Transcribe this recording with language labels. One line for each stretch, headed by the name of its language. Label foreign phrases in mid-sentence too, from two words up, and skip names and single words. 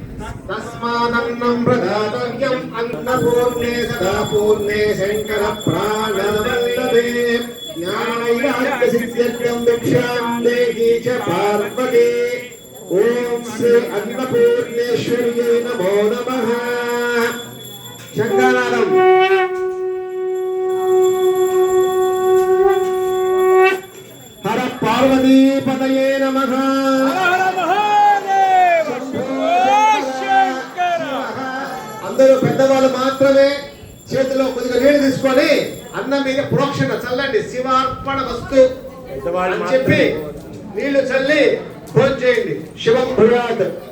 Sanskrit: तस्मादन्नं प्रदातव्यम् अन्नपूर्णे सदा पूर्णे शंकर प्राणवल्लभे ज्ञानैराग्यसिद्ध्यर्थं भिक्षां देहि च पार्वती ओम श्री अन्नपूर्णेश्वर्यै नमो नमः शंकरानंद हर पार्वती पतये नमः
Telugu: అందరూ పెద్దవాళ్ళు మాత్రమే చేతిలో కొద్దిగా నీళ్లు తీసుకొని అన్నం మీద ప్రోక్షణ చల్లండి
Sanskrit: శివార్పణ వస్తు
Telugu: అని చెప్పి నీళ్లు చల్లి భోజనం చేయండి
Sanskrit: శివం భూయాత్.